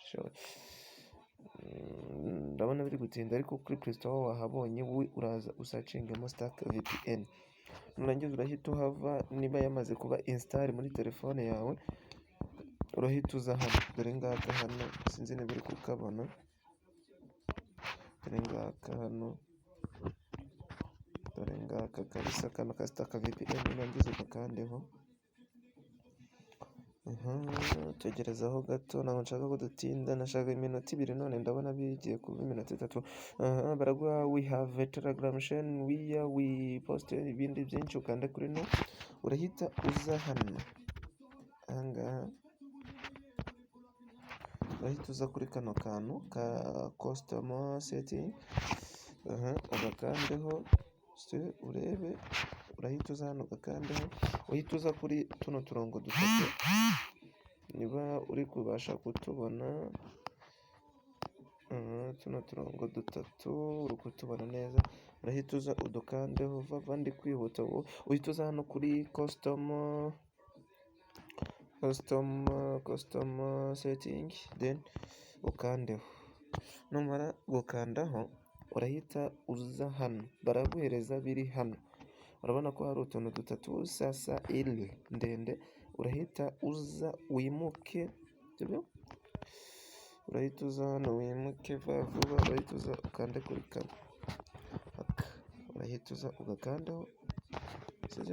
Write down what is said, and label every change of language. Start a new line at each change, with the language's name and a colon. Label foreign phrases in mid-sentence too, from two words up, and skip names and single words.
Kinyarwanda: ndabona biri gutinda, ariko kuri Play Store wahabonye, wowe uraza usacingemo stack VPN, nurangiza urahita uhava, niba yamaze kuba install muri telefone yawe urahita uza hano, dore ngaka hano, sinzi niba uri kukabona, dore ngaka hano, dore ngaka kabisa, kano ka stack VPN, nurangiza ugakandeho. Tegerezaho gato, ntabwo nshaka ko dutinda, nashaka iminota 2 none ndabona bigiye kuba iminota 3. Baraguha
English: we have a Telegram channel where we post
Kinyarwanda: ibindi byinshi, ukanda kuri no, urahita uza hano, ahangaha urahita uza kuri kano kantu ka
English: customer setting,
Kinyarwanda: agakandeho urebe, urahita uza hano ugakandeho, uhita uza kuri tuno turongo dutatu, niba uri kubasha kutubona, tuno turongo dutatu uri kutubona neza, urahita uza udukandeho vuba, ndi kwihuta, uhita uza hano kuri
English: customer setting,
Kinyarwanda: then ukandeho, numara gukandaho urahita uza hano, baraguhereza biri hano, urabona ko hari utuntu dutatu,
Swahili: sasa ili ndende,
Kinyarwanda: urahita uza wimuke, urahita uza hano wimuke vuba, urahita uza ukande kuri kano, urahita uza ugakandaho, sibyo?